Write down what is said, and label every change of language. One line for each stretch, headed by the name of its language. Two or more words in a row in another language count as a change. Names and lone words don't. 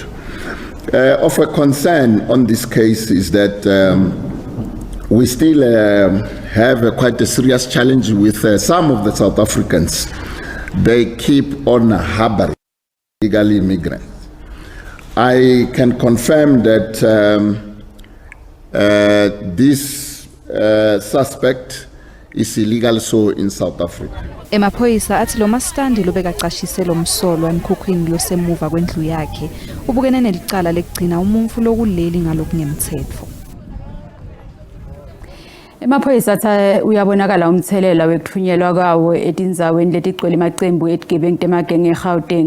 English: Of a concern on this case is that we still have quite a serious challenge with some of the South Africans. They keep on harboring illegal immigrants. I can confirm that this suspect is illegal so in South Africa.
Swati: Emaphoyisa athi lo mastandi lobeka cashise lo msolo emkhukhwini losemuva kwendlu yakhe ubukene nelicala lekugcina umumfu lokuleli ngalokungemthetho. Emaphoyisa atha uyabonakala umthelela wekuthunyelwa kwawo etinzaweni letigcwele emacembu etigebengu temagenge eGauteng